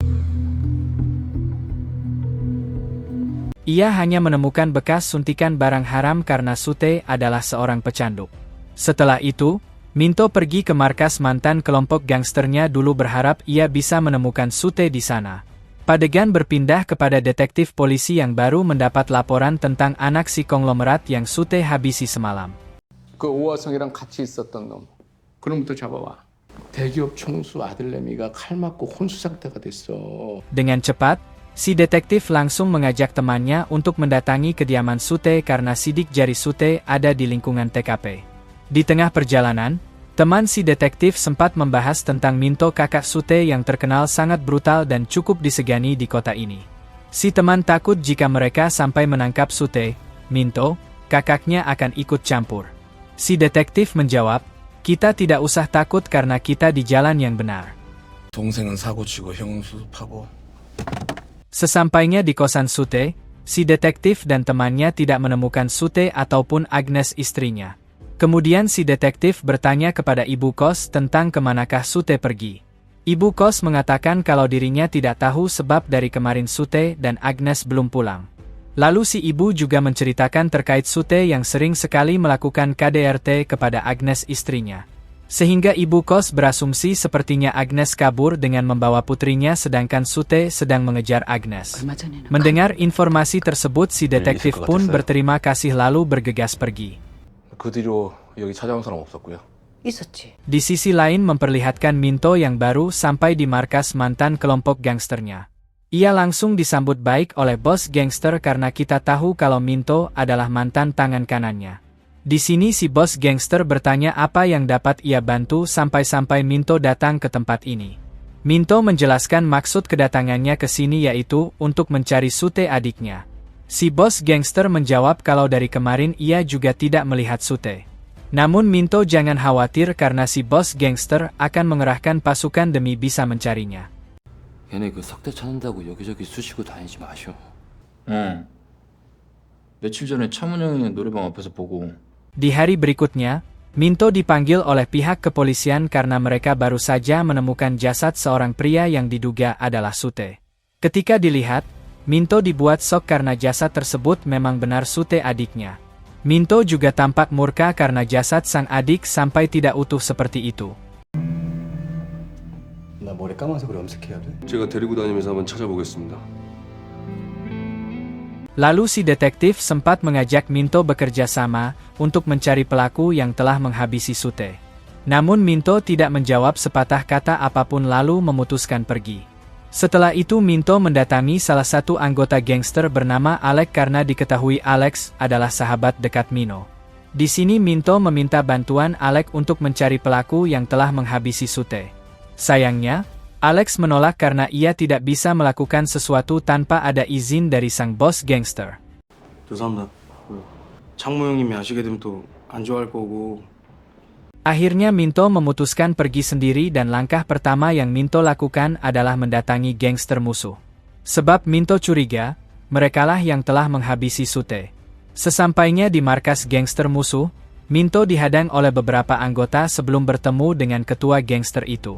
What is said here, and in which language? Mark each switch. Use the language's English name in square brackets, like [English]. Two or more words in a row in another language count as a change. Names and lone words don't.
[Indonesian] Ia hanya menemukan bekas suntikan barang haram karena Sute adalah seorang pecandu. Setelah itu, Minto pergi ke markas mantan kelompok gangsternya dulu berharap ia bisa menemukan Sute di sana. Padegan berpindah kepada detektif polisi yang baru mendapat laporan tentang anak si konglomerat yang Sute habisi semalam. [Korean] 그 오화성이랑 같이 있었던 놈. 그놈부터 잡아와. 대기업 총수 아들내미가 칼 맞고 혼수 상태가 됐어. [Indonesian] Dengan cepat, si detektif langsung mengajak temannya untuk mendatangi kediaman Sute karena sidik jari Sute ada di lingkungan TKP. Di tengah perjalanan, teman si detektif sempat membahas tentang Minto, kakak Sute yang terkenal sangat brutal dan cukup disegani di kota ini. Si teman takut jika mereka sampai menangkap Sute, Minto, kakaknya akan ikut campur. Si detektif menjawab, "Kita tidak usah takut karena kita di jalan yang benar." [Korean] 동생은 사고 치고 형은 수습하고. [Indonesian] Sesampainya di kosan Sute, si detektif dan temannya tidak menemukan Sute ataupun Agnes, istrinya. Kemudian si detektif bertanya kepada ibu kos tentang kemanakah Sute pergi. Ibu kos mengatakan kalau dirinya tidak tahu sebab dari kemarin Sute dan Agnes belum pulang. Lalu si ibu juga menceritakan terkait Sute yang sering sekali melakukan KDRT kepada Agnes, istrinya. Sehingga ibu kos berasumsi sepertinya Agnes kabur dengan membawa putrinya sedangkan Sute sedang mengejar Agnes. Mendengar informasi tersebut si detektif pun berterima kasih lalu bergegas pergi. [Korean] 그 뒤로 여기 찾아온 사람 없었고요. 있었지. [Indonesian] Di sisi lain memperlihatkan Minto yang baru sampai di markas mantan kelompok gangsternya. Ia langsung disambut baik oleh bos gangster karena kita tahu kalau Minto adalah mantan tangan kanannya. Di sini si bos gangster bertanya apa yang dapat ia bantu sampai-sampai Minto datang ke tempat ini. Minto menjelaskan maksud kedatangannya ke sini yaitu untuk mencari Sute adiknya. Si bos gangster menjawab kalau dari kemarin ia juga tidak melihat Sute. Namun Minto jangan khawatir karena si bos gangster akan mengerahkan pasukan demi bisa mencarinya. [Korean] 얘네 그 석대 찾는다고 여기저기 쑤시고 다니지 마셔. 응. 며칠 전에 차문 형이 노래방 앞에서 보고. [Indonesian] Di hari berikutnya, Minto dipanggil oleh pihak kepolisian karena mereka baru saja menemukan jasad seorang pria yang diduga adalah Sute. Ketika dilihat, Minto dibuat shock karena jasad tersebut memang benar Sute adiknya. Minto juga tampak murka karena jasad sang adik sampai tidak utuh seperti itu. [Korean] 나 머리 감아서 그래 염색해야 돼? 제가 데리고 다니면서 한번 찾아보겠습니다. [Indonesian] Lalu si detektif sempat mengajak Minto bekerja sama untuk mencari pelaku yang telah menghabisi Sute. Namun Minto tidak menjawab sepatah kata apapun lalu memutuskan pergi. Setelah itu Minto mendatangi salah satu anggota gangster bernama Alex karena diketahui Alex adalah sahabat dekat Mino. Di sini Minto meminta bantuan Alex untuk mencari pelaku yang telah menghabisi Sute. Sayangnya, Alex menolak karena ia tidak bisa melakukan sesuatu tanpa ada izin dari sang bos gangster. [Korean] 죄송합니다. 장모 형님이 아시게 되면 또 안 좋아할 거고. [Indonesian] Akhirnya Minto memutuskan pergi sendiri dan langkah pertama yang Minto lakukan adalah mendatangi gangster musuh. Sebab Minto curiga, merekalah yang telah menghabisi Sute. Sesampainya di markas gangster musuh, Minto dihadang oleh beberapa anggota sebelum bertemu dengan ketua gangster itu.